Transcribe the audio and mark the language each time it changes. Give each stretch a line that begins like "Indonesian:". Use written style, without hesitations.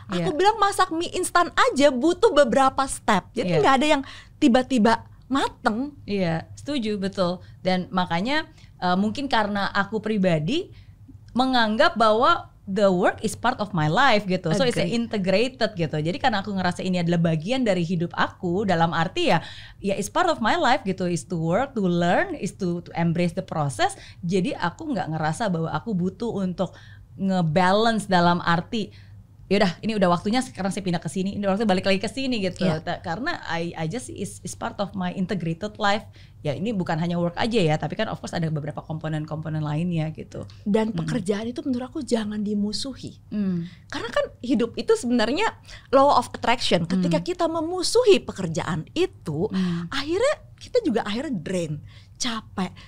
Indonesian: Aku bilang masak mie instan aja butuh beberapa step, jadi nggak ada yang tiba-tiba mateng. Setuju, betul. Dan makanya mungkin karena aku pribadi menganggap bahwa
English: the work is part of my life
Indonesian: gitu.
English: So it's integrated
Indonesian: gitu. Jadi karena aku ngerasa ini adalah bagian dari hidup aku, dalam arti ya
English: it's part of my life
Indonesian: gitu.
English: Is to work, to learn, is to embrace the process.
Indonesian: Jadi aku nggak ngerasa bahwa aku butuh untuk ngebalance dalam arti yaudah ini udah waktunya sekarang saya pindah ke sini, ini waktunya balik lagi ke sini gitu. Karena
English: I just is part of my integrated life.
Indonesian: Ya ini bukan hanya work aja ya, tapi kan
English: of course
Indonesian: ada beberapa komponen-komponen lainnya gitu. Dan pekerjaan itu menurut aku jangan dimusuhi. Karena kan hidup itu sebenarnya law of attraction. Ketika kita memusuhi pekerjaan itu, akhirnya kita juga drain. capek.